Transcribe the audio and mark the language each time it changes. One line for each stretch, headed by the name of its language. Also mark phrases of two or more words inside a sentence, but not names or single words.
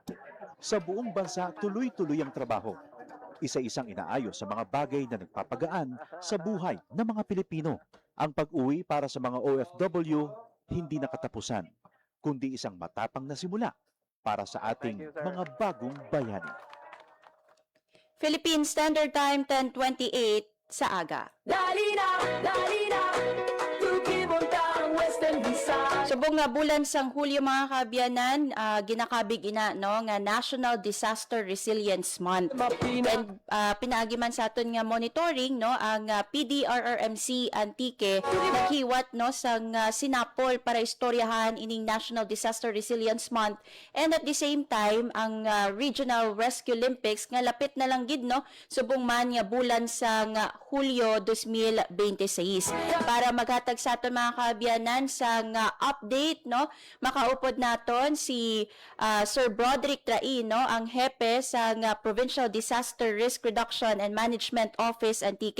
Filipino: Sa buong bansa, tuloy-tuloy ang trabaho. Isa-isang inaayos sa mga bagay na nagpapagaan sa buhay ng mga Pilipino. Ang pag-uwi para sa mga OFW, hindi nakatapusan, kundi isang matapang na simula para sa ating mga bagong bayani.
Hiligaynon: Philippine Standard Time, 10:28 sa aga. Dali na, tukibuntang Western Visayas. Subong nga bulan sang Hulyo mga kaabyanan, ginakabig ina no nga National Disaster Resilience Month. And pinaagiman sa aton nga monitoring no ang PDRRMC Antique naghiwat no sang sinapol para istoryahan ining National Disaster Resilience Month,
English: and at the same time
Hiligaynon: ang Regional Rescue Olympics nga lapit na lang gid no subong man nga bulan sang Hulyo 2026. Para maghatag sa aton mga kaabyanan sang update no makaupod naton si Sir Broderick Trai no ang hepe sa Provincial Disaster Risk Reduction and Management Office Antique.